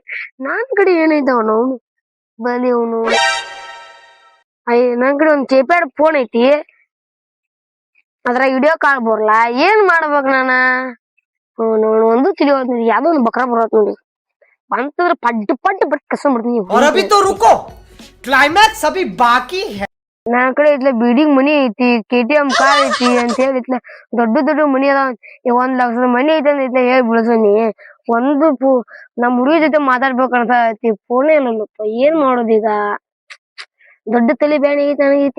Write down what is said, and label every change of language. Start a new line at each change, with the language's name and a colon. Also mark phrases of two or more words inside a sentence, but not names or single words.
Kannada: ನನ್ ಕಡೆ ಏನೈತ ಅವನು ಬಲಿ ಅವನು. ನನ್ ಕಡೆ ಒಂದ್ ಕೀಪ್ಯಾಡ್ ಫೋನ್ ಐತಿ, ಅದ್ರಾಗ ವಿಡಿಯೋ ಕಾಲ್ ಬರಲ್ಲ. ಏನ್ ಮಾಡ್ಬೇಕ್ ನಾನ? ಒಂದು ತಿಳಿಯೋದ್ ಯಾವ್ದೋ ಒಂದ್ ಬಕ್ರ ಬರತ್ ನೋಡಿ. ಬಂತಂದ್ರ ಪಡ್ಡು ಬಟ್ ಕಸ್ಕೊಂಡ್ಬಿಡ್ತೀನಿ.
Hindi: और अभी तो रुको, क्लाइमैक्स अभी बाकी है.
Kannada: ನನ್ ಕಡೆ ಇತ್ಲ ಬಿಲ್ಡಿಂಗ್ ಮನಿ ಐತಿ, KTM ಕಾರ್ ಐತಿ ಅಂತ ಹೇಳಿ ಇತ್ಲ ದೊಡ್ಡ ಮನಿ ಅದಾವ. 1 ಲಕ್ಷದ ಮನಿ ಐತಿ ಅಂತ ಇತ್ಲ ಹೇಳಿ ಬಿಡ್ಸನಿ. ನಮ್ ಹುಡುಗಿ ಜೊತೆ ಮಾತಾಡ್ಬೇಕಂತ ಐತಿ, ಫೋನೇ ಇಲ್ಲಪ್ಪ. ಏನ್ ಮಾಡೋದೀಗ? ದೊಡ್ಡ ತಲೆ ಬ್ಯಾನಿ ಐತಿ ನನಗೈತಿ.